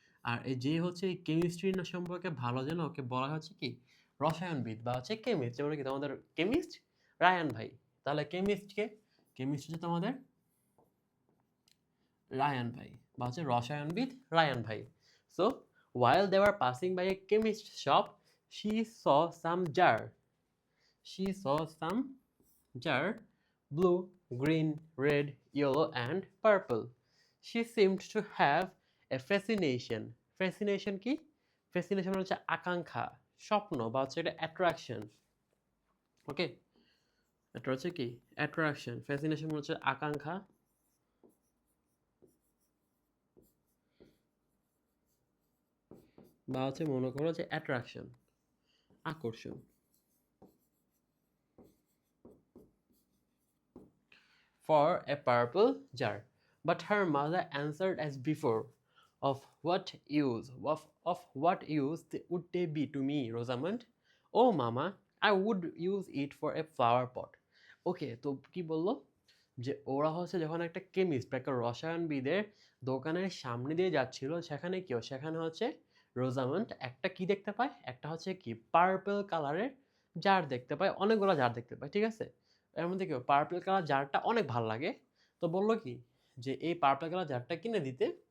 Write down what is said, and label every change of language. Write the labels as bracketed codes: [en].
[bn] আর এই যে হচ্ছে এই কেমিস্ট্রি না সম্পর্কে ভালো যেন ওকে বলা হচ্ছে কি রসায়নবিদ বা হচ্ছে কেমিস্ট, যেমন কি তোমাদের কেমিস্ট রায়ান ভাই, তাহলে কেমিস্টকে, কেমিস্ট হচ্ছে তোমাদের রায়ান ভাই বা হচ্ছে রসায়নবিদ রায়ান ভাই। [en] So while they were passing by a chemist shop, she saw some jar, she saw some jar, blue, green, red, yellow and purple. She seemed to have a fascination, fascination কি, fascination [bn] হচ্ছে আকাঙ্ক্ষা, স্বপ্ন বা হচ্ছে এটা attraction. ওকে, এটা হচ্ছে কি অ্যাট্রাকশন, ফ্যাসিনেশন হচ্ছে আকাঙ্ক্ষা বা হচ্ছে মনে করো যে অ্যাট্রাকশন, আকর্ষণ। [en] For a purple jar, but her mother answered as before, of what use, of what use would they be to me, Rosamond? Oh mama, I would use it for a flower pot, [bn] ওকে, তো কি বললো যে ওরা হচ্ছে যখন একটা chemist বা একটা রসায়নবিদের দোকানের সামনে দিয়ে যাচ্ছিল, সেখানে কেউ সেখানে হচ্ছে রোজামন্ড একটা কি দেখতে পায়, একটা হচ্ছে কি পার্পল কালারের জার দেখতে পায়, অনেকগুলো জার দেখতে পায়, ঠিক আছে। এর মধ্যে কেউ পার্পল কালার জারটা অনেক ভালো লাগে, তো বললো কি যে এই পার্পল কালার জারটা কিনে দিতে।